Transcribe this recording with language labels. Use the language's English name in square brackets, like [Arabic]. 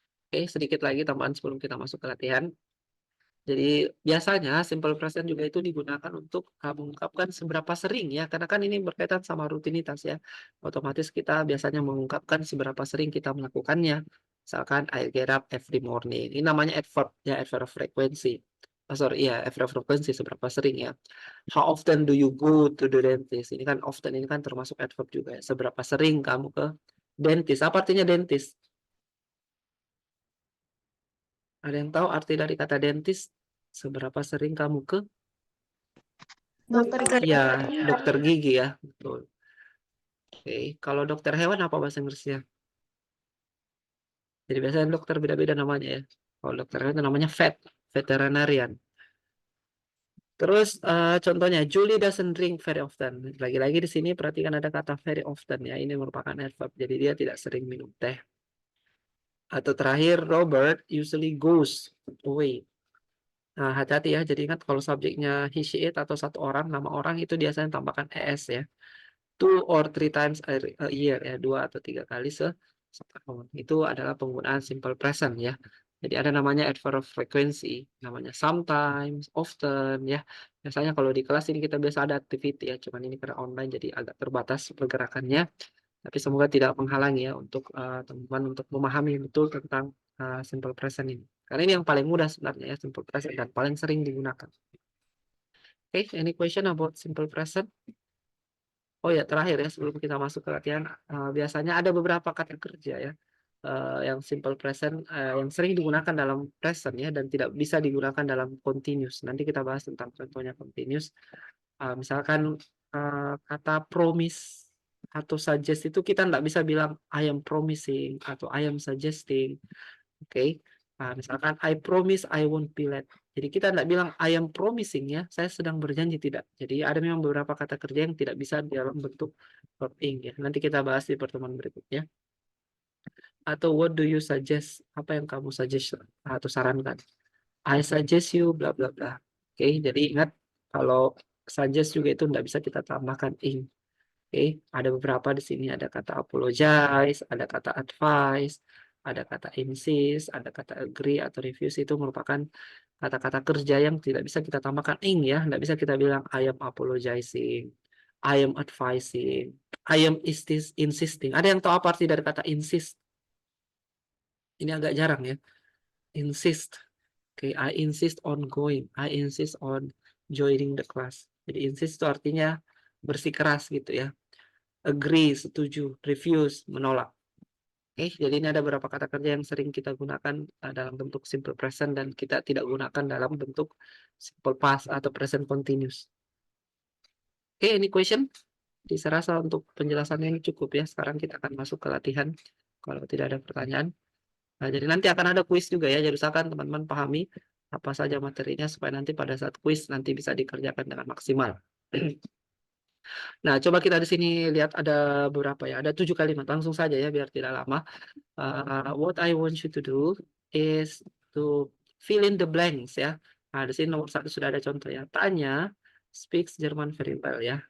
[Indonesian] Oke, sedikit lagi tambahan sebelum kita masuk ke latihan. Jadi biasanya simple present juga itu digunakan untuk mengungkapkan seberapa sering ya, karena kan ini berkaitan sama rutinitas ya. Otomatis kita biasanya mengungkapkan seberapa sering kita melakukannya. Misalkan [English] I get up every morning. [Indonesian] Ini namanya adverb ya, adverb frequency. [English] Adverb frequency [Indonesian] seberapa sering ya. [English] How often do you go to the dentist? [Indonesian] Ini kan often ini kan termasuk adverb juga ya. Seberapa sering kamu ke dentist? Apa artinya dentist? Ada yang tahu arti dari kata dentist? Seberapa sering kamu ke Dokter gigi. ya dokter gigi ya, betul. Oke, kalau dokter hewan apa bahasa Inggrisnya? Jadi biasanya dokter beda-beda namanya ya. Kalau dokter hewan itu namanya veterinarian. Terus contohnya [English] Julie doesn't drink very often. [Indonesian] Lagi-lagi di sini perhatikan ada kata very often ya. Ini merupakan adverb. Jadi dia tidak sering minum teh. Atau terakhir, [English] Robert usually goes away. [Indonesian] Nah, hati-hati ya. Jadi ingat kalau subjeknya he, she, it atau satu orang, nama orang itu biasanya tambahkan es ya. [English] 2 or 3 times a year [Indonesian] ya, 2 atau 3 kali setahun. Itu adalah penggunaan simple present ya. Jadi ada namanya adverb of frequency, namanya sometimes, often ya. Biasanya kalau di kelas ini kita biasa ada activity ya, cuman ini karena online jadi agak terbatas pergerakannya. Tapi semoga tidak menghalangi ya untuk teman-teman untuk memahami betul tentang simple present ini. Karena ini yang paling mudah sebenarnya ya, simple present, dan paling sering digunakan. [English] Okay, any question about simple present? [Indonesian] Oh ya, terakhir ya sebelum kita masuk ke latihan, biasanya ada beberapa kata kerja ya yang simple present yang sering digunakan dalam present ya dan tidak bisa digunakan dalam continuous. Nanti kita bahas tentang contohnya continuous. Misalkan kata promise atau suggest itu kita nggak bisa bilang [English] I am promising [Indonesian] atau [English] I am suggesting. [Indonesian] Oke. [English] Misalkan I promise I won't be late. [Indonesian] Jadi kita tidak bilang [English] I am promising [Indonesian] ya, saya sedang berjanji, tidak. Jadi ada memang beberapa kata kerja yang tidak bisa dalam bentuk verb ing ya. Nanti kita bahas di pertemuan berikutnya. [English] Atau what do you suggest? [Indonesian] Apa yang kamu suggest atau sarankan? [English] I suggest you bla bla bla. [Indonesian] Oke, jadi ingat kalau suggest juga itu tidak bisa kita tambahkan ing. Oke, ada beberapa di sini, ada kata apologize, ada kata advice, ada kata insist, ada kata agree atau refuse. Itu merupakan kata-kata kerja yang tidak bisa kita tambahkan ing ya. Tidak bisa kita bilang [English] I am apologizing, I am advising, I am insisting. [Indonesian] Ada yang tahu apa arti dari kata insist? Ini agak jarang ya. Insist. [English] Oke, I insist on going, I insist on joining the class. [Indonesian] Jadi insist itu artinya bersikeras gitu ya. Agree, setuju, refuse, menolak. Oke, jadi ini ada beberapa kata kerja yang sering kita gunakan dalam bentuk simple present dan kita tidak gunakan dalam bentuk simple past atau present continuous. Oke, ini question? Jadi saya rasa untuk penjelasannya ini cukup ya. Sekarang kita akan masuk ke latihan. Kalau tidak ada pertanyaan. Nah, jadi nanti akan ada kuis juga ya. Jadi usahakan teman-teman pahami apa saja materinya supaya nanti pada saat kuis nanti bisa dikerjakan dengan maksimal. Nah, coba kita di sini lihat ada beberapa ya. Ada 7 kalimat. Langsung saja ya biar tidak lama. [English] What I want you to do is to fill in the blanks ya. [Indonesian] Nah, di sini nomor 1 sudah ada contoh ya. [English] Tanya speaks German very well [Indonesian] ya.